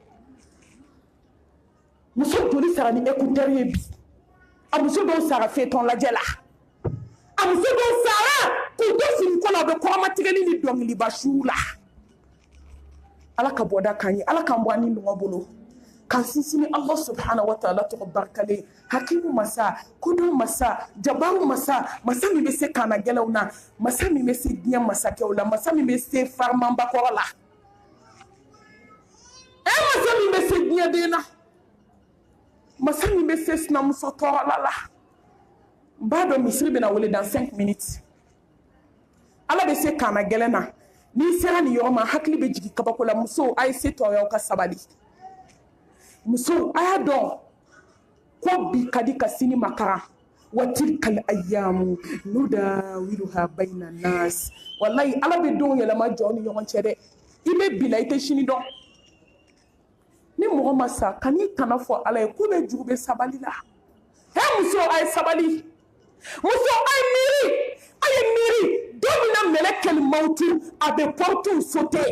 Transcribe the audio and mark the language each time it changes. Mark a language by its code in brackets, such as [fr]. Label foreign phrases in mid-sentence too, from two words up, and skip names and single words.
[bm] muso joli sara ni écouteur ye bi a muso dɔw sara feuilleton lajɛ la a muso dɔw sara k'u to fini ko la u bɛ kɔrɔmatigɛli ni dɔnkiliba suw la ala ka bɔda k'an ye ala k'an bɔ an ni ɲɔgɔn bolo k'an sinsin [ar] الله سبحانه وتعالى [bm] tɔgɔ barikalen hakimu masa kodɔn masa jabaru masa masa min bɛ se kaana gɛlɛnw na masa min bɛ se diɲɛ masakɛw la masa min bɛ se farimanbakɔrɔ la masa min bɛ se diɲɛ den na masa min bɛ se sinamuso tɔɔrɔla la n b'a dɔn misiri bɛna wele [fr] dans 5 minutes [bm] ala bɛ se kaana gɛlɛn na n'i sera nin yɔrɔ ma hakili bɛ jigin kabako la muso a ye se tɔɔrɔw ka sabali muso a y'a dɔn ko bi ka di ka sini makara [ar] وتلك الأيام نداولها بين الناس [bm] wallahi ala bɛ denw yɛlɛma jɔn ni ɲɔgɔn cɛ dɛ i bɛ bila i tɛ sini dɔn ni mɔgɔ ma sa kan'i tana fɔ ala ye ko bɛ jugu bɛ sabali la muso a ye sabali muso a ye miiri don min na [ar] ملك الموت [bm] a bɛ [fr] portew sauter